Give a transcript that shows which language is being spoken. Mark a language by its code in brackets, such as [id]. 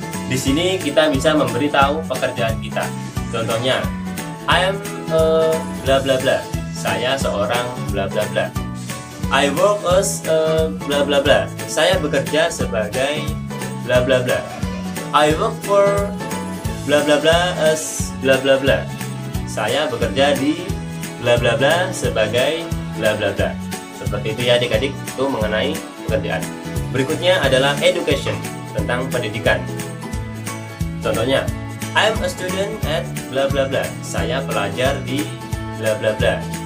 [id] Di sini kita bisa memberitahu pekerjaan kita. Contohnya, [en] I am a bla bla bla. [id] Saya seorang bla bla bla. [en] I work as a bla bla bla. [id] Saya bekerja sebagai bla bla bla. [en] I work for bla bla bla as bla bla bla. [id] Saya bekerja di bla bla bla sebagai bla bla bla. Seperti itu ya adik-adik, itu mengenai pekerjaan. Berikutnya adalah education, tentang pendidikan. Contohnya, [en] I'm a student at bla bla bla. [id] Saya pelajar di bla bla bla.